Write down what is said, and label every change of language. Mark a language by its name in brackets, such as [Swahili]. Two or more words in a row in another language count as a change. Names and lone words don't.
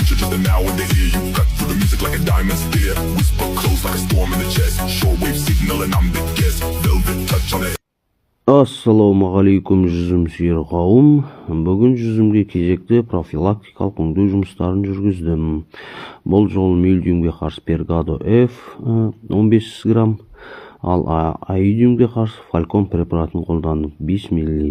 [English] faster now when they hear you. Cut through the music like a diamond spear. Whisper close like a storm in the chest. Shortwave signal and I'm the guest. Velvet touch on it. [Kazakh] Ассалаумағалейкум жүзім сүйер қауым. Бүгін жүзімге кезекті профилактикалық өңдеу жұмыстарын жүргіздім. Бұл жолы мельдиумге қарсы Пергадо F 15 грамм, ал аидиумге қарсы Фалькон препаратын қолдандым 5 мл.